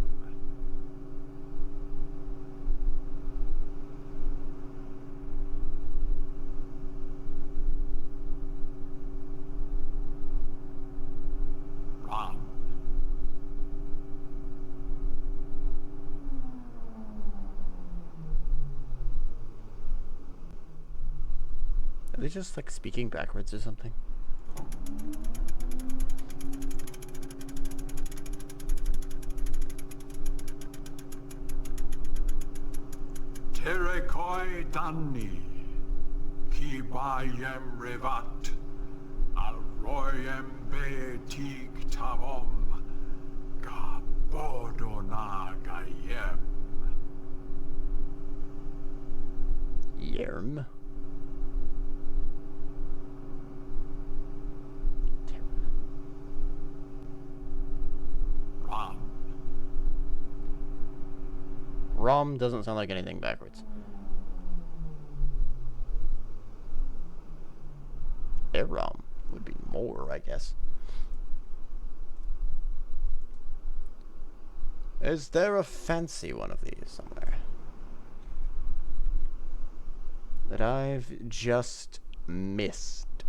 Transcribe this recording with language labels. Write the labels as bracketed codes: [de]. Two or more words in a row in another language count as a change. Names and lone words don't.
[en] Ram. Are they just like speaking backwards or something? Terekoi Danni, Ki Bayem Revat, Alroyem Be Tig Tavom, Gabodona Gayem. Yerm. Ram. Rom doesn't sound like anything backwards. Aram would be more, I guess. Is there a fancy one of these somewhere that I've just missed?